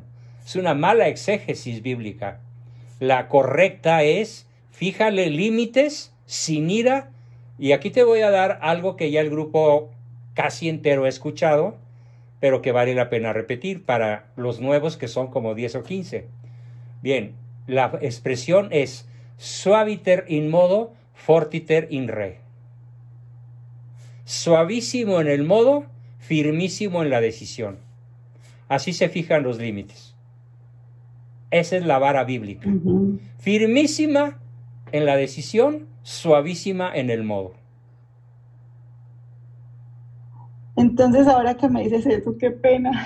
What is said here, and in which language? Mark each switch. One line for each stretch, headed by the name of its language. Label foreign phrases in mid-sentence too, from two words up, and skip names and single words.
Spanish: Es una mala exégesis bíblica. La correcta es fíjale límites sin ira. Y aquí te voy a dar algo que ya el grupo casi entero ha escuchado, pero que vale la pena repetir para los nuevos que son como 10 o 15. Bien, la expresión es
Latin: suaviter in modo, fortiter in re.
Spanish: Suavísimo en el modo, firmísimo en la decisión. Así se fijan los límites. Esa es la vara bíblica. Firmísima en la decisión, suavísima en el modo. Entonces, ahora que me dices eso, qué pena.